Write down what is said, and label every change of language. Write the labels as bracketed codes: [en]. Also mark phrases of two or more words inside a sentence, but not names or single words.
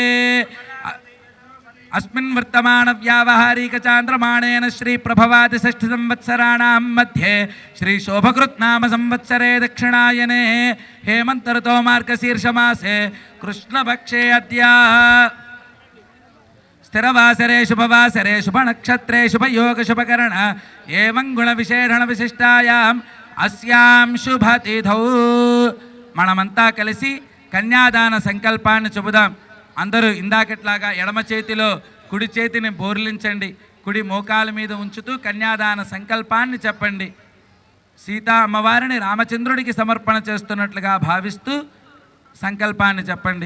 [sa] अस्मिन् वर्तमान व्यावहारिक चांद्रमाणेन श्री प्रभवादि षष्ठ संवत्सराणां मध्ये श्री शोभकृत् नाम संवत्सरे दक्षिणायने हेमंत ऋतो मार्गशीर्ष मासे कृष्णपक्षे अद्य स्थिरवासरे शुभवासरे शुभ नक्षत्रे शुभ योग शुभकरण एवं गुण विशेषण विशिष्टायां अस्यां शुभतिथौ [te] మనమంతా కలిసి కన్యాదాన సంకల్పాన్ని చెబుదాం. అందరూ ఇందాకట్లాగా ఎడమ చేతిలో కుడి చేతిని బోర్లించండి. కుడి మోకాల మీద ఉంచుతూ కన్యాదాన సంకల్పాన్ని చెప్పండి. సీతా అమ్మవారిని రామచంద్రుడికి సమర్పణ చేస్తున్నట్లుగా భావిస్తూ సంకల్పాన్ని చెప్పండి.